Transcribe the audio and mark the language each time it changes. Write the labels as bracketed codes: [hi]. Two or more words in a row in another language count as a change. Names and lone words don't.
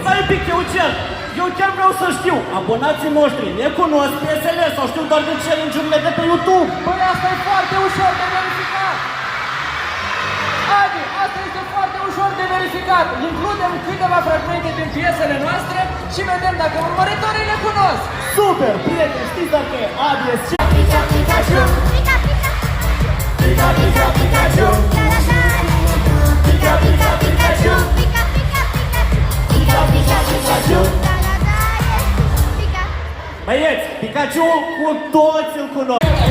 [ro] Stai un pic, eu chiar vreau să știu, abonații noștri ne cunosc piesele sau știu doar de challenge-urile de pe YouTube? Păi asta e foarte ușor de verificat! Adi, asta este foarte ușor de verificat! Includem câteva fragmente din piesele noastre și vedem dacă urmăritorii le cunosc! Super, prieteni, știți dacă Adi e ce? Pika Pikachu, Pika Pika, Pika Pika Pikachu, Pika Pika Pikachu, Pika Pika Pika, Pika Pika Pikachu, Băieți, Pikachu cu toți îl cunosc!